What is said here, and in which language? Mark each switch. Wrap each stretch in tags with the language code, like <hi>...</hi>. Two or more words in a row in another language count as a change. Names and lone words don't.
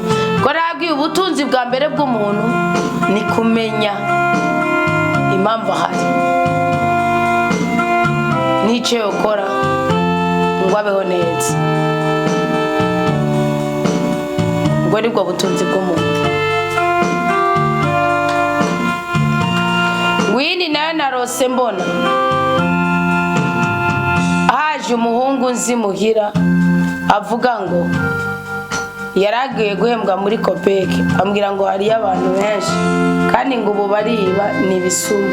<rn>Ko nabwiye ubutunzi bwa mbere bw'umuntu ni kumenya impamvu ahari n'icyo yokora ngo abeho neza. Ubwo nibwo butunzi bw'umuntu. Wini nayo narose mbona haje umuhungu nzi muhira avuga ngo yaragiye guhembwa muri Kopeke, ambwira ngo hariyo abantu benshi kandi ngo ubu bariba n'ibisuma.</rn>